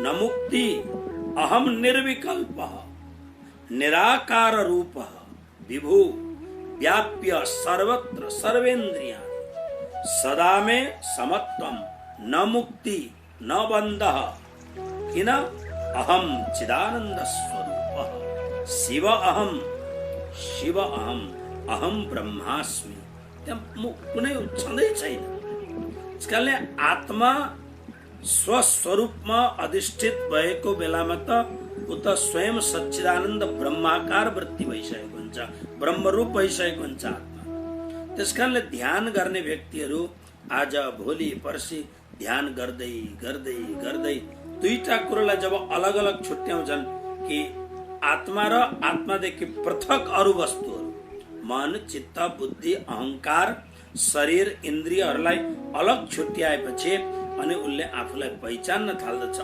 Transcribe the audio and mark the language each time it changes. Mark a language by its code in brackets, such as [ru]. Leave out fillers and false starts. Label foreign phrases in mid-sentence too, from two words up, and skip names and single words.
[sa] न मुक्ति अहम निर्विकल्प निराकार रूप विभु व्याप्य सर्वत्र सर्वेन्द्रियाणि सदा मे समत्वम न मुक्ति न बंधः किन अहम चिदानंद स्वरूप शिव अहम अहम ब्रह्मास्मि। [ne] त्यहाँ कुनै छँदै छैन। त्यसकारणले आत्मा स्वस्वरूपमा अधिष्ठित भएको बेलामा त उत स्वयं सच्चिदानन्द ब्रह्माकार वृत्ति भइसकेको हुन्छ, ब्रह्मरूप भइसकेको हुन्छ आत्मा। त्यसकारणले ध्यान गर्ने व्यक्तिहरू आज भोलि पर्सि ध्यान गर्दै गर्दै गर्दै 2टा कुरोलाई जब अलग अलग छुट्याउँछन् कि आत्मा र आत्मादेखि पृथक अरू वस्तुहरू, मन चित्त बुद्धि अहंकार शरीर इन्द्रियहरूलाई अलग छुट्याएपछि अनि उसले आफूलाई पहिचान्न थाल्दछ।